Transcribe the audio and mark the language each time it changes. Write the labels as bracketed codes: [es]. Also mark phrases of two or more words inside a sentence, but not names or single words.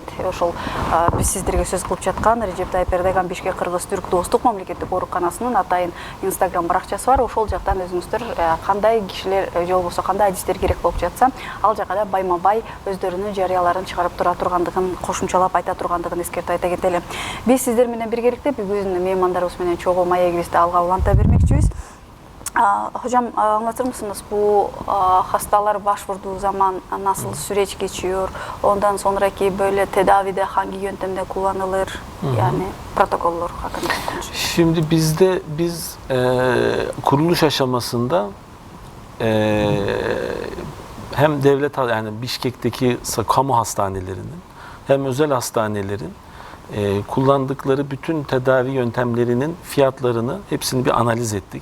[ky] Ошол биз сиздерге сөз кылып жаткан Режеп Тайып Эрдоган Бишкек Кыргыз-Түрк достук мамлекеттик ооруканасынын атайын Instagram баракчасы бар. Ошол жактан өзүңүздөр кандай кишилер же болбосо кандай адистер керек болуп жатса, ал жака да байма-бай өздөрүнүн жарыяларын чыгарып тура тургандыгын кошумчалап айта тургандыгын эскертип айта кетели. Биз сиздер менен биргеликте бүгүн меймандарыбыз менен чогуу маегибизди алга уланта бермекчибиз. [tr] Hocam, anlatır mısınız bu hastalar başvurduğu zaman nasıl süreç geçiyor? Ondan sonraki böyle tedavide hangi yöntemde kullanılır? Yani protokoller hakkında konuşuyoruz. Şimdi biz kuruluş aşamasında hem devlet, yani Bişkek'teki kamu hastanelerinin hem özel hastanelerin kullandıkları bütün tedavi yöntemlerinin fiyatlarını hepsini bir analiz ettik.